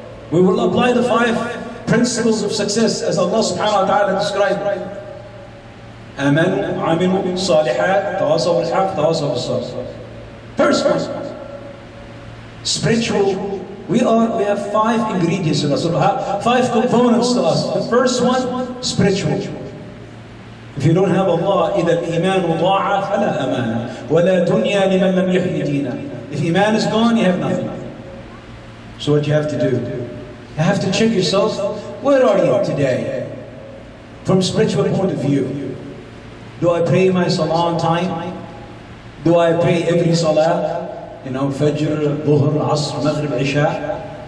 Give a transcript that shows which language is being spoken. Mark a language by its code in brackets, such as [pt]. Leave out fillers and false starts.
[en] We will apply the 5 principles of success as Allah subhanahu wa ta'ala described. [ar] آمنوا عملوا صالحات تواصوا بالحق تواصوا بالصبر. [en] First one, spiritual. We have 5 ingredients in us, 5 components to us. The first one, spiritual. If you don't have Allah, [ar] إذا الإيمان ضاع فلا أمان ولا دنيا لمن لم يحيي دينا. [en] If Iman is gone, you have nothing. So what you have to do? You have to check yourself. Where are you today? From spiritual point of view. Do I pray my salah on time? Do I pray every salah? You know, Fajr, Dhuhr, Asr, Maghrib, Isha?